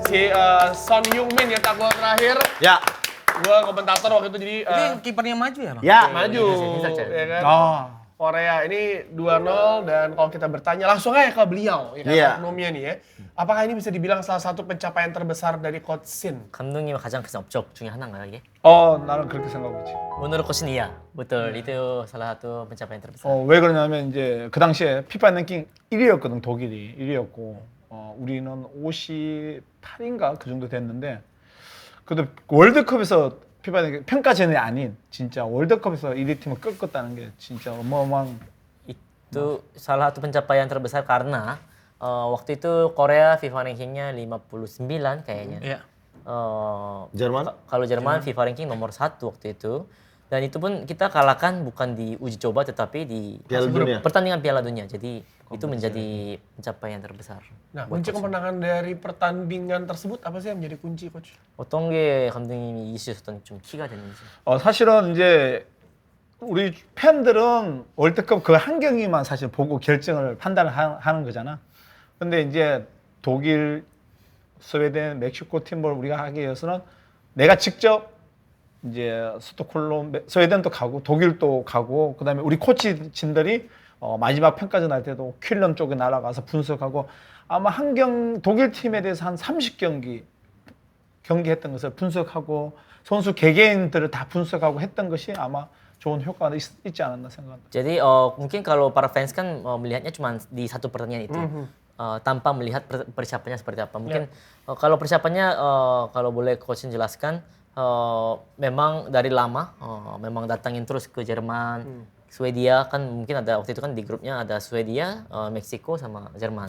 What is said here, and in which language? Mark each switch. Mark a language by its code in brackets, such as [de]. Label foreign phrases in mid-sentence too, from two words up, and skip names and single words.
[id] Si Son Heung-min yang tak gol terakhir. Ya. Gua komentator waktu itu jadi Ini yang kipernya maju ya, Bang? Ya. maju. Ya kan? 아, Korea ini 2-0 dan kalau kita bertanya langsung aja ke beliau ya kan, Iya. oknumnya nih ya. Apakah ini bisa dibilang salah satu pencapaian terbesar dari Coach Sin? [ko] 감독님의 가장 큰 업적 중에 하나인가요, 이게? 나는 그렇게 생각하지. [id] Menurut coach는 iya, betul. Itu salah satu pencapaian terbesar. [ko] 왜 그러냐면 이제 그 당시에 피파 랭킹 1위였거든, 독일이 1위였고 우리는 58인가 그 정도 됐는데 그래도 월드컵에서 피파 랭킹 평가전이 아닌 진짜 월드컵에서 1위 팀을 꺾었다는 게 진짜 어마어마한. [id] Itu salah satu pencapaian terbesar karena waktu itu Korea FIFA rankingnya 59 kayaknya. Iya. Jerman? Kalau Jerman FIFA ranking nomor 1 waktu itu. Dan itu pun kita kalahkan bukan di uji coba tetapi di Piala Dunia. pertandingan Piala Dunia. Jadi itu menjadi pencapaian terbesar. Nah, kunci kemenangan dari pertandingan tersebut apa sih yang menjadi kunci, Coach? [ko] 어떤 게 감독님이 이기셨던 좀 키가 됐는지. 사실은 이제 우리 팬들은 월드컵 그 한 경기만 사실 보고 결정을 판단을 하는 거잖아. 근데 이제 독일, 스웨덴, 멕시코 팀을 우리가 하기 위해서는 내가 직접 이제 스톡홀름, 스웨덴도 가고 독일도 가고 그다음에 우리 코치진들이 마지막 평가전 할 때도 퀼런 쪽에 날아가서 분석하고 아마 독일 팀에 대해서 한 30경기 경기했던 것을 분석하고 선수 개개인들을 다 분석하고 했던 것이 아마 좋은 효과가 있지 않았나 생각합니다. [id] Jadi mungkin kalau para fans kan melihatnya cuma di satu pertandingan itu. Tanpa melihat persiapannya seperti apa. Mungkin kalau persiapannya kalau boleh coach jelaskan memang dari lama memang datangin terus ke Jerman, Swedia kan mungkin ada waktu itu kan di grupnya ada Swedia, Meksiko sama Jerman.